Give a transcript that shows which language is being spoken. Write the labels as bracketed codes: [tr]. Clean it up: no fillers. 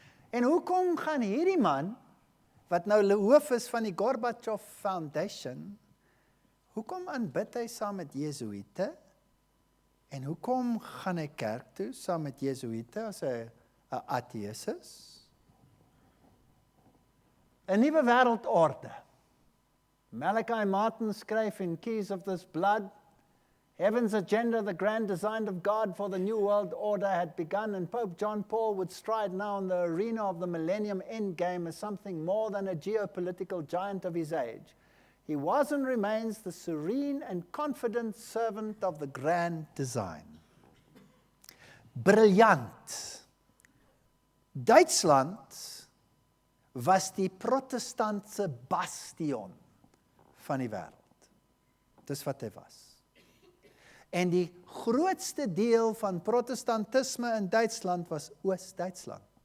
[af] En hoekom gaan hierdie man, wat nou hoof is van die Gorbachev Foundation, hoekom aanbid hy saam met Jesuïte? En hoekom gaan hy kerk toe saam met Jesuïte as hy 'n ateïs is? 'n nuwe wêreldorde. [en] Malachi Martin [af] skryf in [en] Keys of this Blood, Heaven's agenda, the grand design of God for the new world order had begun, and Pope John Paul would stride now in the arena of the millennium endgame as something more than a geopolitical giant of his age. He was and remains the serene and confident servant of the grand design. [af] Briljant. Duitsland was die protestantse bastion van die wêreld. Dis wat hy was. En die grootste deel van protestantisme in Duitsland was Oos-Duitsland.